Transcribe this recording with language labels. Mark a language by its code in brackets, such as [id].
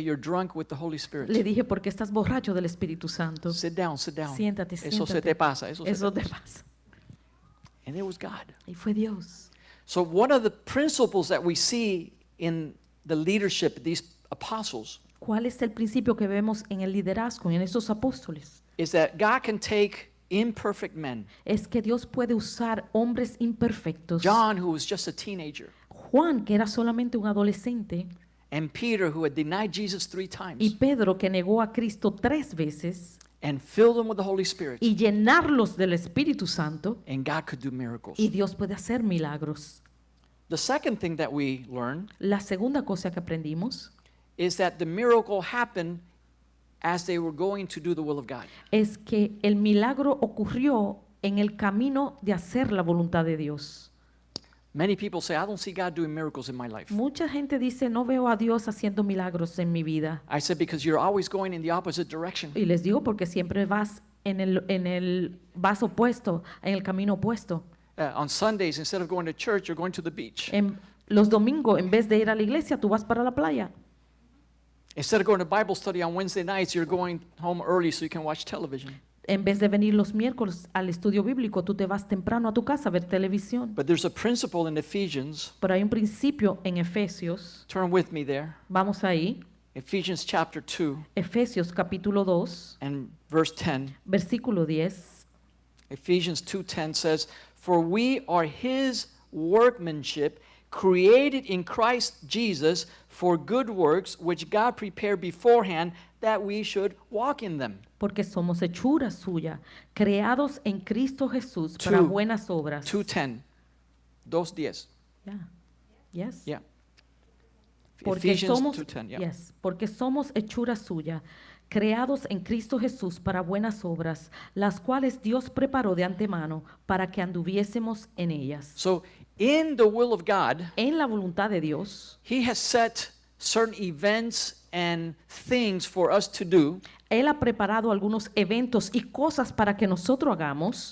[en] You're drunk with the Holy Spirit. [es] Le dije, porque estás borracho del Espíritu Santo. [en] Sit down, sit down. [es] Siéntate, Eso se siéntate. te pasa. Eso se Eso te te pasa. pasa. [en] And it was God. [es] Y fue Dios. [en] So one of the principles that we see in the leadership of these apostles [es] ¿Cuál es el principio que vemos en el liderazgo, en esos apóstoles? [en] is that God can take imperfect men. [es] Es que Dios puede usar hombres imperfectos. [en] John, who was just a teenager, [es] Juan, que era solamente un adolescente, [en] and Peter, who had denied Jesus 3 [es] y [en] times, [es] Pedro, que negó a Cristo 3 veces, [en] and filled them with the Holy Spirit, [es] y llenarlos del Espíritu Santo, [en] and God could do miracles. [es] y Dios puede hacer milagros. [en] The second thing that we learn [es] La segunda cosa que aprendimos [en] is that the miracle happened as they were going to do the will of God. [es] es que el milagro ocurrió en el camino de hacer la voluntad de Dios. [en] Many people say, I don't see God doing miracles in my life. [es] Mucha gente dice, no veo a Dios haciendo milagros en mi vida. [en] I said, because you're always going in the opposite direction. [es] Y les digo porque siempre vas en el vas opuesto, en el camino opuesto. [en] On Sundays, instead of going to church, you're going to the beach. [es] En los domingos, en vez de ir a la iglesia, tú vas para la playa. [en] Instead of going to Bible study on Wednesday nights, you're going home early so you can watch television. [es] En vez de venir los miércoles al estudio bíblico, tú te vas temprano a tu casa a ver televisión. [en] But there's a principle in Ephesians. [es] Pero hay un principio en Efesios. [en] Turn with me there. [es] Vamos ahí. [en] Ephesians chapter 2 [es] Efesios capítulo 2, [en] and verse 10. [es] versículo 10. [en] Ephesians 2:10 says, "For we are his workmanship, created in Christ Jesus for good works, which God prepared beforehand that we should walk in them." [es] Porque somos hechura suya, creados en Cristo Jesús para [en] Two. [es] buenas obras. [en] 2:10. 2:10. Yeah. Yes. Yeah. [es] Porque [en] Ephesians [es] somos, [en] 2:10. Yeah. [es] yes, porque somos hechura suya, creados en Cristo Jesús para buenas obras, las cuales Dios preparó de antemano para que anduviésemos en ellas. [en] So, in the will of God, [es] En la voluntad de Dios, [en] he has set certain events and things for us to do. [es] Él ha preparado algunos eventos y cosas para que nosotros hagamos.